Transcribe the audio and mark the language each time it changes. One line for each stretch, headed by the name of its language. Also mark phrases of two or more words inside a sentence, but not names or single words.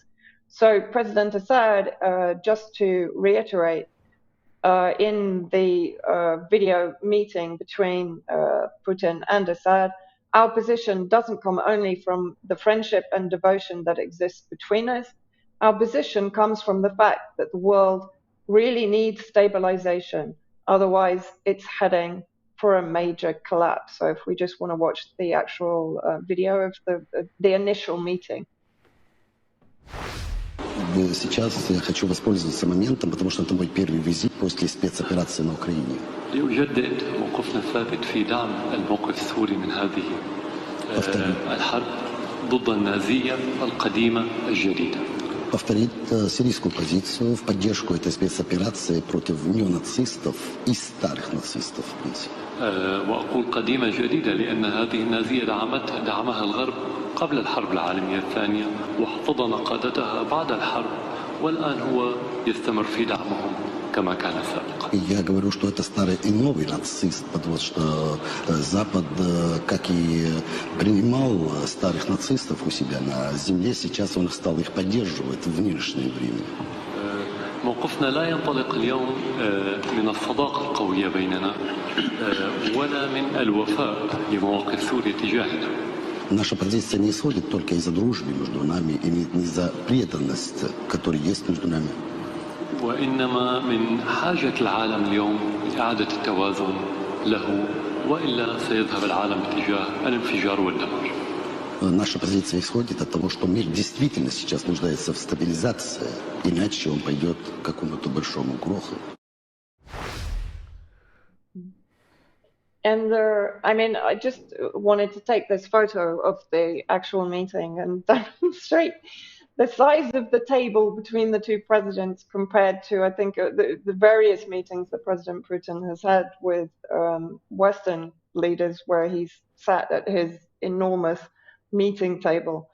English: So President Assad, just to reiterate, in the video meeting between Putin and Assad, our position doesn't come only from the friendship and devotion that exists between us. Our position comes from the fact that the world really needs stabilization. Otherwise, it's heading for a major collapse. So if we just want to watch the actual video of the initial meeting.
Russian: Сейчас я хочу воспользоваться моментом, потому что это мой первый визит после спецоперации на Украине.
Arabic: لأجدد موقفنا الثابت في دعم الموقف السوري من هذه الحرب ضد النازية القديمة الجديدة.
Russian: Повторить сирийскую позицию в поддержку этой спецоперации против неонацистов и старых нацистов.
Arabic: وأقول قديمة جديدة لأن هذه النازية دعمها الغرب قبل الحرب العالمية الثانية واحتضن قادتها بعد الحرب والآن هو يستمر في دعمهم كما كان سابقا.
Russian: Я говорю, что это старый и новый нацист, потому что Запад, как и принимал старых нацистов у себя на земле, сейчас он стал их поддерживать в нынешнее время.
Arabic: موقفنا لا ينطلق اليوم من الصداقة القوية بيننا ولا من الوفاء لمواقف سوريا تجاهنا.
Russian: Наша позиция не исходит только из-за дружбы между нами и не из-за преданности, которая есть между нами.
Arabic: وإنما من حاجة العالم اليوم لإعادة التوازن له وإلا سيذهب العالم باتجاه الانفجار والدمار.
Russian: Наша позиция исходит от того, что мир действительно сейчас нуждается в стабилизации, иначе он пойдет к какому-то большому краху.
English: And I mean, I just wanted to take this photo of the actual meeting and demonstrate the size of the table between the two presidents compared to, I think, the various meetings that President Putin has had with Western leaders where he's sat at his enormous meeting table.